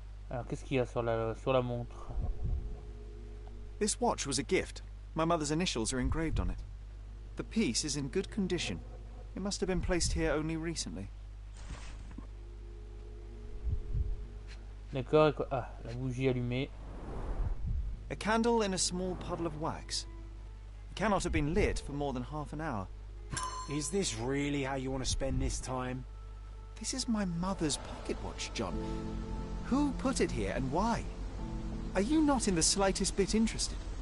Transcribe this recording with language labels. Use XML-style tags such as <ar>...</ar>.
<fr>Alors, qu'est-ce qu'il y a sur la montre?</fr> <en>This watch was a gift. My mother's initials are engraved on it. The piece is in good condition. It must have been placed here only recently.</en> <fr>D'accord, ah, la bougie allumée.</fr> <en>A candle in a small puddle of wax. It cannot have been lit for more than half an hour. Is this really how you want to spend this time? This is my mother's pocket watch, John. Who put it here and why? Are you not in the slightest bit interested?</en>